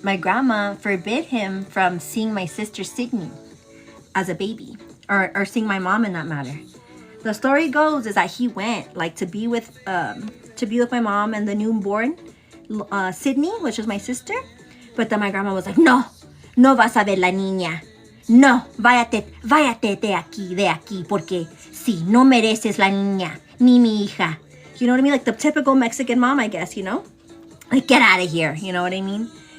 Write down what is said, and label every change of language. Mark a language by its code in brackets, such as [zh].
[en] My grandma forbid him from seeing my sister Sydney as a baby, or seeing my mom in that matter. The story goes is that he went like to be with my mom and the newborn Sydney, which was my sister. But then my grandma was like, [es] no vas a ver la niña. No, váyate de aquí, porque sí, no mereces la niña, ni mi hija. [en] You know what I mean? Like the typical Mexican mom, I guess, you know? Like, get out of here, you know what I mean?